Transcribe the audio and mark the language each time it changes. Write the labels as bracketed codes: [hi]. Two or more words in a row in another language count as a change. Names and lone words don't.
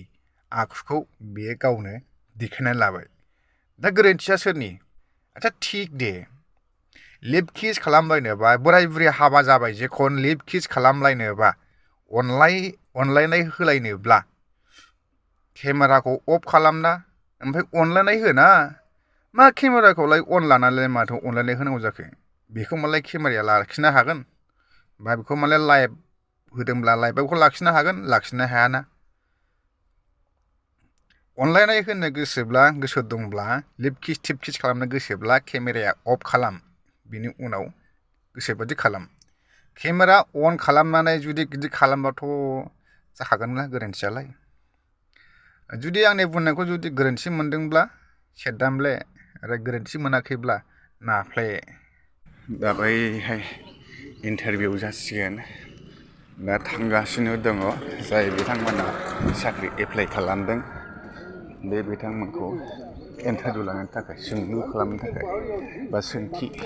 [brx] आखुखौ बियो गावनो देखायनानै लाबाय दा गोरोन्थिया सोरनि आच्छा थिग दे [en] lip kiss [brx] खालामलायनोबा बोराय बुरै हाबा जाबाय जे खन [en] lip kiss [brx] खालामलायनोबा अनलायनाय होलायनोब्ला केमेराखौ अफ खालामना ओमफ्राय अनलायनाय होना मा केमेराखौलाय अन लानानैलाय माथो अनलायनाय होनांगौ जाखो बेखौ मालाय केमेराया लाखिनो हागोन बा बेखौ मालाय लाइभ होदोंब्ला लाइभआवखौ लाखिनो हागोन लाखिनो हायाना अनलायनाय होनो गोसोब्ला गोसो दंब्ला [en] lip kiss tip kiss [brx] खालामनो गोसोब्ला केमेराया अफ खालाम बिनि उनाव गोसोबादि खालाम [en] camera on [brx] खालामनानै जुदि गिदिर खालामबाथ' जाखागोनना गोरोन्थियालाय जुदि आंनि बुंनायखौ जुदि गोरोन्थि मोनदोंब्ला सेरदामले आरो गोरोन्थि मोनाखैब्ला नाफ्ले दा बैहाय इन्टारभिउ जासिगोन दा थांगासिनो दङ जाय बिथांमोना साख्रि एप्लाइ खालामदों बे बिथांमोनखौ इन्टारभिउ लानो थाखाय सोंलु खालामनो थाखाय बा सोंथि